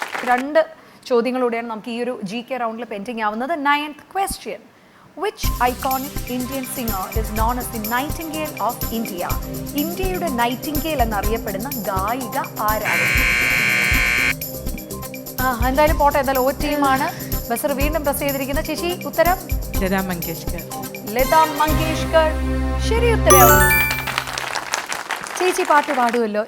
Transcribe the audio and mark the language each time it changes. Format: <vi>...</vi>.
<ml>2 ചോദ്യങ്ങളൂടെയാണ് നമുക്ക് ഈ ഒരു GK റൗണ്ടിൽ പെൻഡിങ് ആവുന്നത്. 9th question.</ml> <en>Which iconic Indian singer is known as the Nightingale of India?</en> <ml>ഇന്ത്യയുടെ നൈറ്റിംഗേൽ എന്നറിയപ്പെടുന്ന ഗായിക ആരാണ്? എന്തായാലും പോട്ടെ, എന്തായാലും ഓ ടീമാണ് ബസർ വീണ്ടും പ്രസ് ചെയ്തിരിക്കുന്ന. ചേച്ചി ഉത്തരം? ലതാ മങ്കേഷ്കർ. ലതാ മങ്കേഷ്കർ. ശരി ഉത്തരം. ചേച്ചി പാട്ട് പാടുമല്ലോ.</ml>